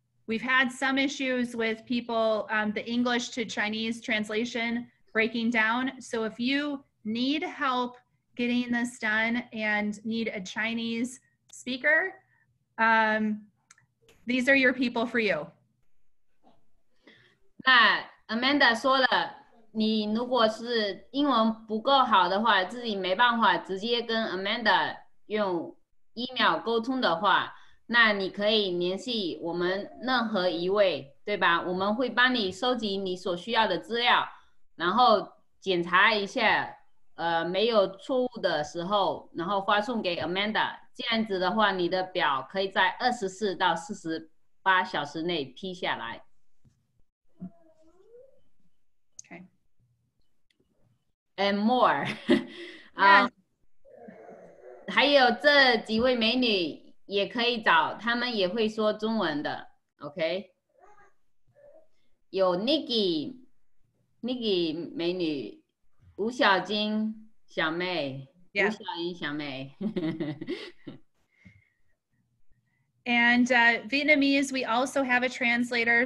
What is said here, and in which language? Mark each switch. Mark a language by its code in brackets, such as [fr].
[en] We've had some issues with people, the English to Chinese translation breaking down. So if you need help getting this done and need a Chinese speaker, these are your people for you. [zh] 那 Amanda 说了，你如果是英文不够好的话，自己没办法直接跟 Amanda 用 email 沟通的话，那你可以联系我们任何一位，对吧？我们会帮你收集你所需要的资料，然后检查一下，没有错误的时候，然后发送给 Amanda。这样子的话，你的表可以在24到48小时内批下来。 [en] Okay. And more [zh] 还有这几位美女也可以找，她们也会说中文的 ，OK？有 Nikki 美女，吴小金小妹， [en] Yeah. [zh] 吴小英小妹。 [en] And Vietnamese, we also have a translator.